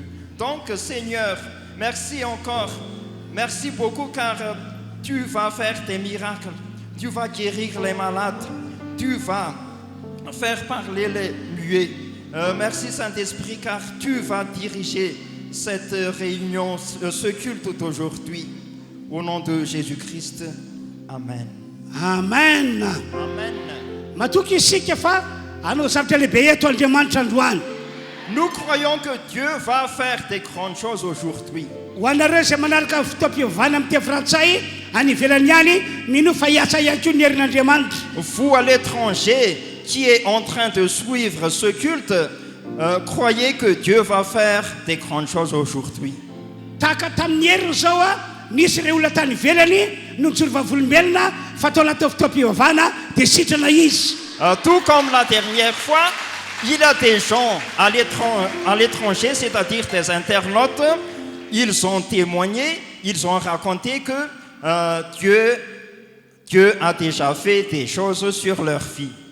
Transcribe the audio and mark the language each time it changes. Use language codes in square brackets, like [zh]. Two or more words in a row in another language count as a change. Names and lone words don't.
[fr] Donc Seigneur, merci encore. Merci beaucoup car tu vas faire des miracles. Tu vas guérir les malades. Tu vas faire parler les muets. Merci Saint-Esprit car tu vas diriger cette réunion, ce culte d'aujourd'hui. Au nom de Jésus-Christ. Amen. Amen. Amen. [mg] Matoky isika fa anao zavatra lehibe eto Andriamanitra androany. [fr] Nous croyons que Dieu va faire des grandes choses aujourd'hui. [mg] Ho anareo izay manaraka fotoam-pivavahana amin'ny teny frantsay any ivelany ihany mino fa hiasa ihany koa ny herin'Andriamanitra. [fr] Vous à l'étranger qui est en train de suivre ce culte, croyez que Dieu va faire des grandes choses aujourd'hui. [mg] Tahaka tamin'ny heriny zao a nisy ireo olona tany ivelany no nijoro vavolombelona fa tao anaty fotoam-pivavahana dia sitrana izy. [fr] Tout comme la dernière fois, il y a des gens à l'étranger, c'est-à-dire des internautes, ils ont témoigné, ils ont raconté que Dieu a déjà fait des choses sur leur vie.